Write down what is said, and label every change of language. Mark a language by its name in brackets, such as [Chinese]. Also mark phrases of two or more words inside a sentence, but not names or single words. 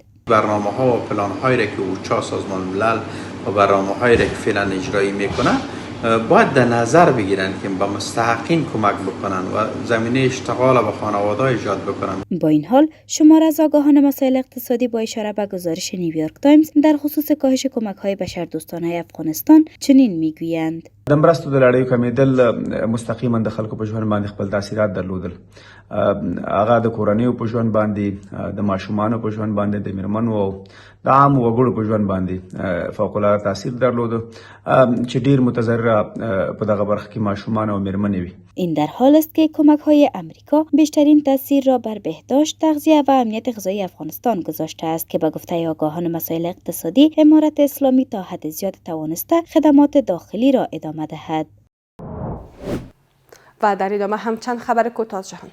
[Persian] برنامه‌ها و پلان‌هایی را که اوچا سازمان ملل و برنامه‌هایی را که فعلا اجرایی می‌کنه باید در نظر بگیرن که به مستحقین کمک بکنن و زمینه اشتغال به خانواده ایجاد بکنن. با این حال شمار از آگاهان مسائل اقتصادی با اشاره به گزارش نیویورک تایمز در خصوص کاهش کمک‌های بشردوستانه افغانستان چنین میگویند: [Pashto] د مرستو د لړیو کمیدل مستقیما د خلکو په ژوند باندې خپل تاثیرات درلودل. هغه د کورنیو په ژوند باندې، د ماشومانو په ژوند باندې، د میرمنو او د عام وګړو په ژوند باندې فوق العاده تاثیر درلود چې ډیر متضرره په دغه برخه کې ماشومان او میرمنې وي. [Persian] این در حال است که کمک‌های امریکا بیشترین تاثیر را بر بهداشت، تغذیه و امنیت غذایی افغانستان گذاشته است که به گفته آگاهان مسائل اقتصادی امارت اسلامی تا حد زیاد توانسته خدمات داخلی را ادامه دهد. و در ادامه هم چند خبر کوتاه جهان.